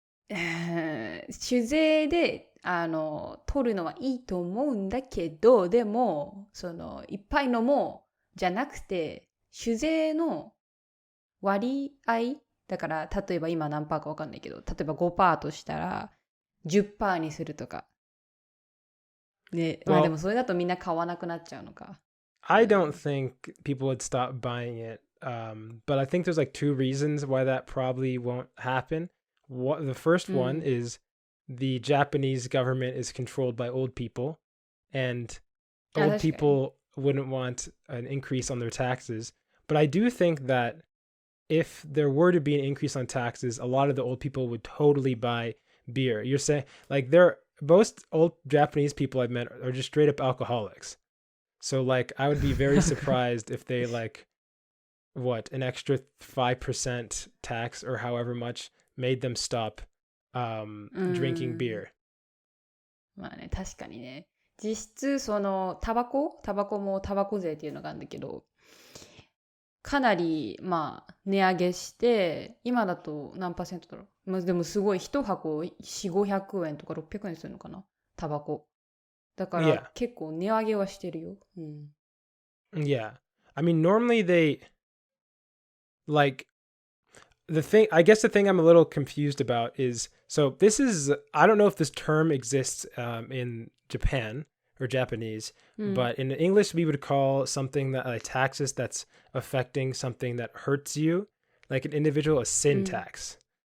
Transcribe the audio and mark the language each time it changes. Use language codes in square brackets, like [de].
[ja] あ酒税で取るのはいいと思うんだけどでもそのいっぱい飲もうじゃなくて酒税の割合だから例えば今何パーか分かんないけど例えば 5% としたら 10% にするとかね、まあでもそれだとみんな買わなくなっちゃうのか。 [en] I don't think people would stop buying it, but I think there's like two reasons why that probably won't happen. The first one is the Japanese government is controlled by old people, and old people wouldn't want an increase on their taxes. But I do think that if there were to be an increase on taxes, a lot of the old people would totally buy beer. You're saying like most old Japanese people I've met are just straight up alcoholics. So like I would be very surprised if they like an extra 5% tax or however much made them stop drinking beer. [ja] まあね確かにね実質そのタバコもタバコ税っていうのがあるんだけどかなりまあ値上げして今だと何パーセントだろう、まあ、でもすごい一箱400-500円とか600円するのかなタバコだから結構値上げはしてるよ、 [en] Yeah, I mean normally they like I guess the thing I'm a little confused about is, so this is, I don't know if this term exists in Japan or Japanese, but in English we would call something that like taxes that's affecting something that hurts you, like an individual, a sin tax.